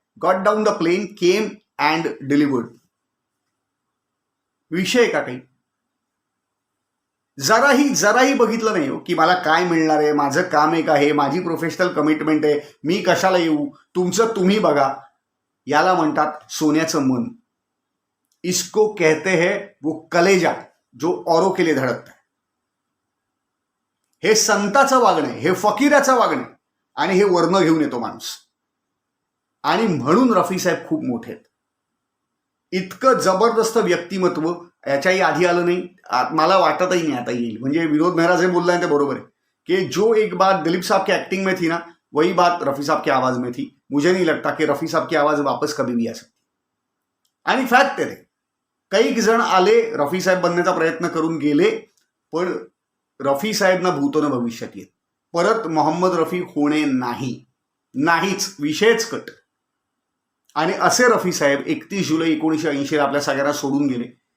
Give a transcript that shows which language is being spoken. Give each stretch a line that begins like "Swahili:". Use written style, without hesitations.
English: Got down the plane, came and delivered.
Marathi: विषय का काही जराही बघितलं नाही हो की मला काय मिळणार आहे, माझं काम एक आहे, माझी प्रोफेशनल कमिटमेंट आहे, मी कशाला येऊ, तुमचं तुम्ही बघा. याला म्हणतात सोन्याचं मन.
Hindi: इसको कहते हैं वो कलेजा जो औरों के लिए धडकता है.
Marathi: हे संताचं वागणं आहे, हे फकीराचं वागणं आहे आणि हे वर्ण घेऊन येतो माणूस. आणि म्हणून रफी साहेब खूप मोठे आहेत. इतकं जबरदस्त व्यक्तिमत्व याच्याही आधी आलं नाही, मला वाटतही नाही आता येईल. म्हणजे विनोद मेहरा जे बोलला ते बरोबर आहे की
Hindi: जो एक बात दिलीप साहब की एक्टिंग में थी ना, वही बात रफी साहब की आवाज में थी. मुझे नहीं लगता कि रफी साहब की आवाज वापस कभी भी आ सकती.
Marathi: आणि फॅक्ट आहे, काही जण आले रफी साहेब बनण्याचा प्रयत्न करून गेले, पण रफी साहेब ना भूतो न भविष्यात येत. परत मोहम्मद रफी होणे नाहीच, विषयच कट. आणि असे रफी साहेब 31 जुलै 1980 आपल्या सगळ्यांना सोडून गेले.